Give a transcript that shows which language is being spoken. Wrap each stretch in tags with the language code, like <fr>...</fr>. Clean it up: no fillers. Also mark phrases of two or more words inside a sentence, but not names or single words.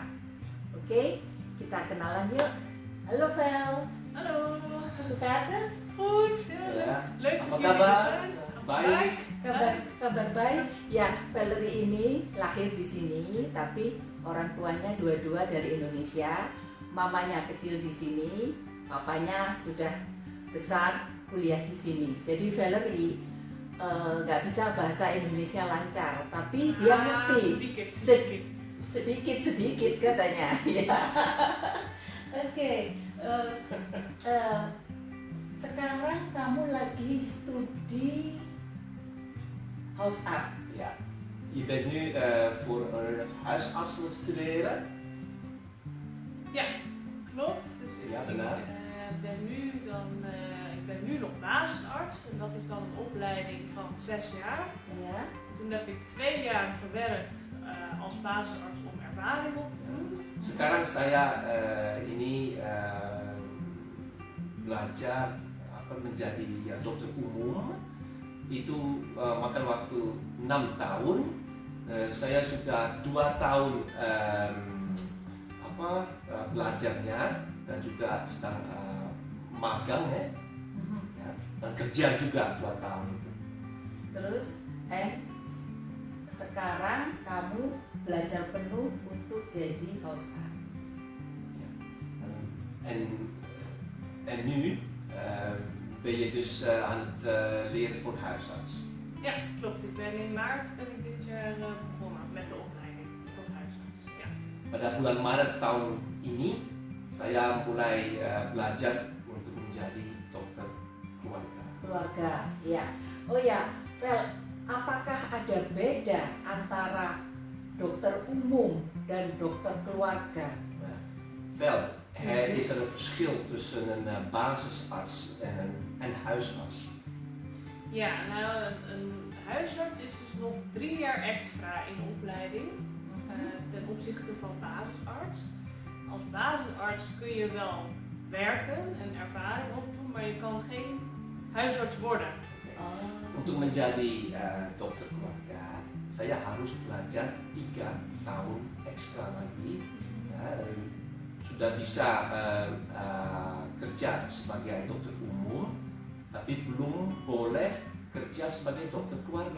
<id>Oke, kita kenalan yuk. Halo Vel.</id> <nl>Hallo. Hoe gaat het? Goed, heel Ja. leuk.</nl> <id>Apa</id> <nl>dat jullie</nl> <id>kabar?</id> <nl>er zijn.</nl> <id>Baik. Kabar baik. Ya, Valerie ini lahir di sini, tapi orang tuanya dua-dua dari Indonesia. Mamanya kecil di sini, papanya sudah besar kuliah di sini. Jadi Valerie nggak bisa bahasa Indonesia lancar, tapi dia ngerti sedikit katanya. Ya. Oke. Sekarang kamu lagi studi</id> <nl>house art. Ja. Je bent nu voor een huisarts aan het studeren. Ja, klopt. Dus Ja, ik</nl> <id>benar.</id> <nl>ik ben nu nog basisarts en dat is dan een opleiding van 6 jaar.</nl> <id>Ya.</id> <nl>Toen heb ik 2 jaar gewerkt als basisarts om ervaring op te doen.</nl> <id>Sekarang saya ini belajar menjadi dokter umum. Itu makan waktu 6 tahun. Saya sudah 2 tahun belajarnya dan juga sedang magang ya, dan kerja juga 2 tahun itu. Terus, sekarang kamu belajar penuh untuk jadi</id> <nl>house art. En nu ben je dus aan het leren voor huisarts. Ja, klopt. In maart ben ik dit jaar begonnen met de opleiding tot huisarts. Ja.</nl> <id>Pada bulan Maret tahun ini saya mulai belajar untuk menjadi dokter keluarga. Ya. Oh ya, Vel, apakah ada beda antara dokter umum dan dokter keluarga?</id> <nl>Wel, het is er een verschil tussen een basisarts en een huisarts. Ja, nou, een huisarts is dus nog 3 jaar extra in opleiding ten opzichte van basisarts. Als basisarts kun je wel werken en ervaring opdoen, maar je kan geen huisarts worden.</nl> <id>Untuk menjadi dokter keluarga, saya harus belajar 3 tahun ekstra lagi. Ya, sudah bisa kerja sebagai dokter umum, tapi belum boleh kerja sebagai dokter keluarga.</id>